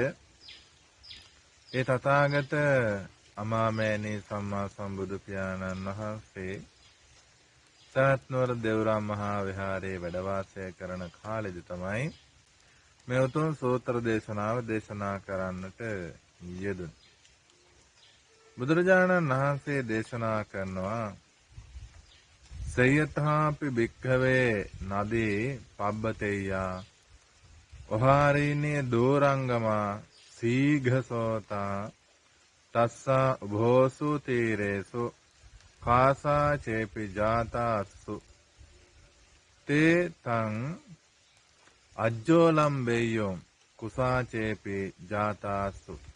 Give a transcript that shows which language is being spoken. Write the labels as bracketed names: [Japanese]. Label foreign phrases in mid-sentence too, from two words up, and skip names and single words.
[Sinhala] ඒ තථාගත අමාමෑණී සම්මා සම්බුදු පියාණන් වහන්සේ සවැත්නුවර දෙව්රම් මහා විහාරයේ වැඩ වාසය කරන කාලෙදි තමයි මේ උතුම් සූත්‍ර දේශනාව දේශනා කරන්නට යෙදුණේ. බුදුරජාණන් වහන්සේ දේශනා කරනවා [Pali] සයථාපි භික්ඛවේ නදී පබ්බතේයා ඔහාරීනේ දෝරංගමා සීඝසෝතා තස්සා උභෝසු තීරේසු කාසා චේපි ජාතාස්සු තේ තං අජ්ජෝලම්බෙය්‍යෝ කුසා චේපි ජාතාස්සු